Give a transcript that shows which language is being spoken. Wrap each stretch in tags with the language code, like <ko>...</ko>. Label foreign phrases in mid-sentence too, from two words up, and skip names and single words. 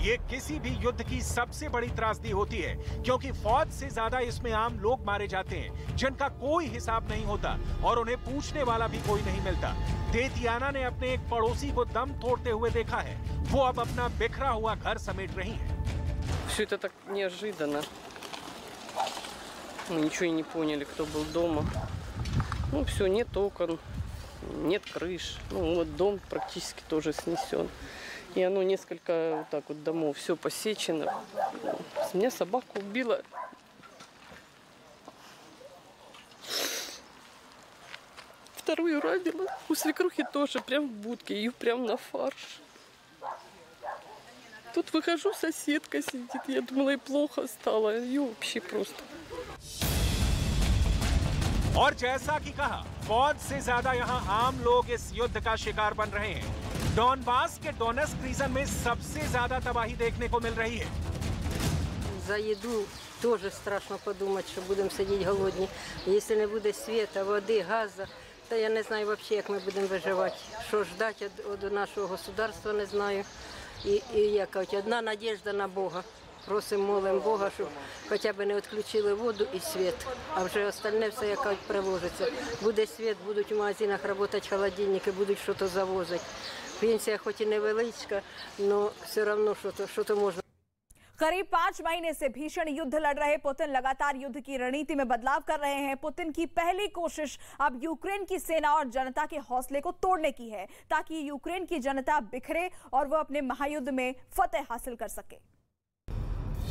<hi>ये किसी भी युद्ध की सबसे बड़ी त्रासदी होती है, क्योंकि फौज से ज्यादा इसमें आम लोग मारे जाते हैं जिनका कोई हिसाब नहीं होता और उन्हें पूछने वाला भी कोई नहीं मिलता। तेतियाना ने अपने एक पड़ोसी को दम तोड़ते हुए देखा है। वो अब अपना बिखरा हुआ घर समेट रही है।</hi> <ru>Все это так неожиданно. Мы ничего и не поняли, кто был дома. Ну, все, нет окон, нет крыш. Ну, вот дом практически тоже снесен. И оно несколько вот так вот домов, все посечено. Меня собака убила. Вторую ранила. У свекрухи тоже прям в будке, ее прям на фарш. Тут выхожу, соседка сидит. Я думала, ей плохо стало. Ее вообще просто.</ru> <hi>और जैसा कि कहा, फौज से ज्यादा यहाँ आम लोग इस युद्ध का शिकार बन रहे हैं। डॉनबास के डोनेस्क रीजन में सबसे ज्यादा तबाही देखने को मिल रही है।</hi> <ru>За еду тоже страшно подумать, что будем сидеть голодні. Если не буде света, води, газу, то я не знаю вообще,</ru> <uk>як ми будемо виживати. Що ждати від нашого государства, не знаю. І як кажуть, одна надіжда на Бога. Просимо, молимо Бога, щоб хоча б не відключили воду і світ, а вже остальне все, як кажуть, приложиться. Буде світ, будуть в магазинах працювати холодильники, будуть щось завозити. Пенсія хоч і невеличка, але все одно щось можна.</uk> <hi>करीब 5 महीने से भीषण युद्ध लड़ रहे पुतिन लगातार युद्ध की रणनीति में बदलाव कर रहे हैं। पुतिन की पहली कोशिश अब यूक्रेन की सेना और जनता के हौसले को तोड़ने की है, ताकि यूक्रेन की जनता बिखरे और वो अपने महायुद्ध में फतेह हासिल कर सके।</hi>